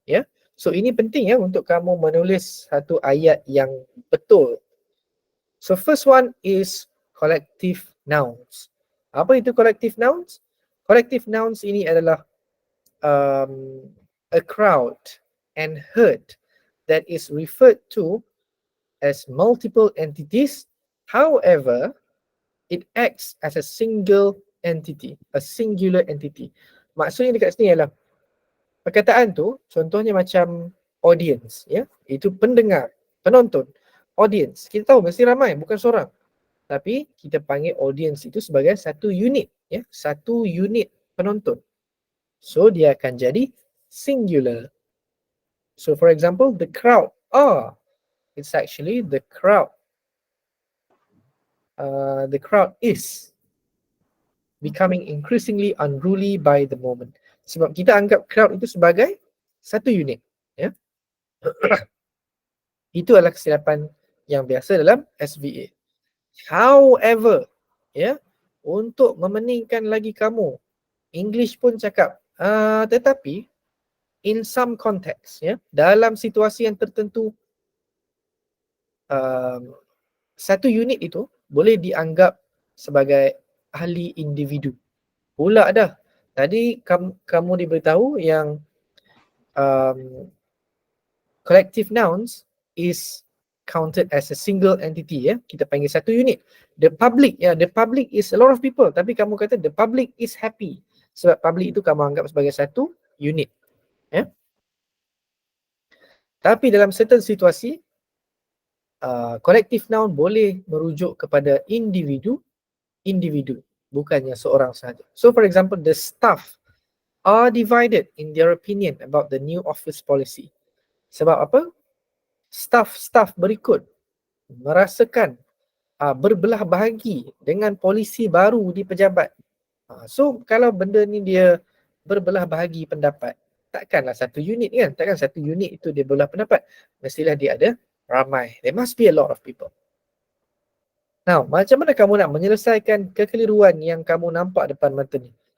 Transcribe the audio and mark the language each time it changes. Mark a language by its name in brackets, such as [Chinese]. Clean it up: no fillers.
[Malay] Ya, so ini penting ya untuk kamu menulis satu ayat yang betul. [English] So first one is collective nouns. [Malay] Apa itu [English] collective nouns? Collective nouns [Malay] ini adalah [English] a crowd and herd that is referred to as multiple entities. However, it acts as a single entity, a singular entity. [Malay] Maksudnya dekat sini ialah perkataan tu contohnya macam audience, ya, itu pendengar, penonton, audience. Kita tahu mesti ramai, bukan seorang. Tapi kita panggil audience itu sebagai satu unit, ya, satu unit penonton. So dia akan jadi singular. [English] So for example, the crowd are, it's actually the crowd. The crowd is becoming increasingly unruly by the moment. [Malay] Sebab kita anggap crowd itu sebagai satu unit, ya. Itu adalah kesilapan yang biasa dalam SVA. However, ya, untuk memeningkan lagi kamu, English pun cakap, tetapi [English] in some context, [Malay] ya, dalam situasi yang tertentu, satu unit itu boleh dianggap sebagai ahli individu. Pula dah. Tadi kamu diberitahu yang [English] collective nouns is counted as a single entity, [Malay] ya. Kita panggil satu unit. [English] The public, ya, the public is a lot of people, [Malay] tapi kamu kata [English] the public is happy. [Malay] Sebab public itu kamu anggap sebagai satu unit, ya. Tapi dalam certain situasi, collective noun boleh merujuk kepada individu, bukannya seorang sahaja. [English] So for example, the staff are divided in their opinion about the new office policy. [Malay] Sebab apa? Staff berikut merasakan berbelah bahagi dengan polisi baru di pejabat. So kalau benda ni dia berbelah bahagi pendapat, takkanlah satu unit kan? Takkan satu unit itu dia berbelah pendapat. Mestilah dia ada ramai. [English] There must be a lot of people. [Malay] Now, macam mana kamu nak menyelesaikan kekeliruan yang kamu nampak depan mata ni?